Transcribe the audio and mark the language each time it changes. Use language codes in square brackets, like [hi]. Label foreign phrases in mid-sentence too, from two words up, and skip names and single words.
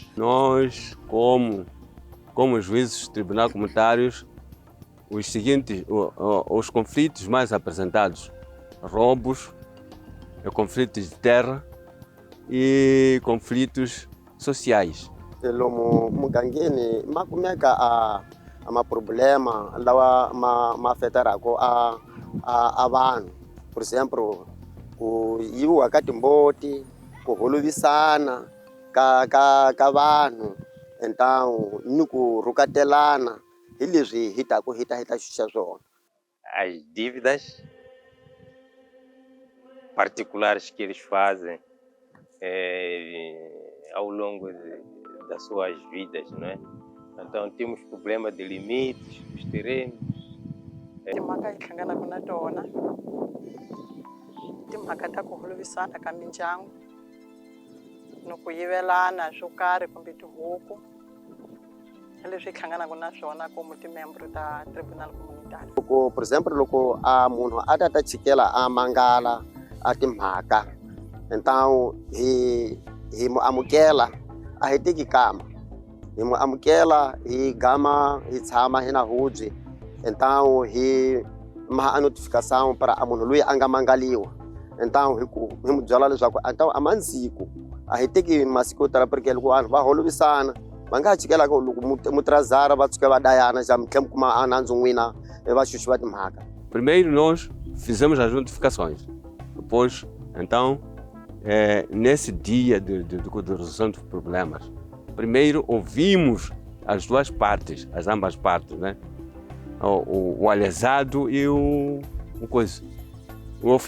[pt] Nós, como juízes de tribunal comunitários, os conflitos mais apresentados: roubos, conflitos de terra e conflitos sociais. [ts] Lomu mugangeni makumeka ama problema lawa afetara ko a vanhu, [pt] por exemplo, [ts] ku yiwa ka timboti, ku holovisana ka vanhu, então ni ku rukatelana hi leswi hi ta xuxa swona. [pt] As dívidas particulares que eles fazem ao longo das suas vidas, não é? Então temos problema de limites dos terrenos. [ts] Timhaka hi hlanganaka na tona, timhaka ta ku holovisana ka mindyangu, no ku yivelana swo karhi kumbe tihuku, leswi hi hlanganaka na swona como timembro ta [pt] tribunal comunitário. Por exemplo, [ts] loko a munhu a ta chikela a mangala a timhaka, então hi mu amukela, a hi teki kama, hi mu amukela, hi gama, hi tshama hi na hudzi, então hi maha a [pt] notificação para [ts] a munhu loyi a nga mangaliwa, então hi mu byela leswaku então a mansiku a hi teki masiku yo tala, porque loko vanhu va holovisana va nga ha chikela loko mutrazara va tshuka va dayana já mitlhe mi kuma a nandzu n'wina va xuxi va timhaka. [pt] Primeiro nós fizemos as notificações, depois então nesse dia de resolução dos problemas, primeiro ouvimos as duas partes, as ambas partes, né? O alesado e o ofendido.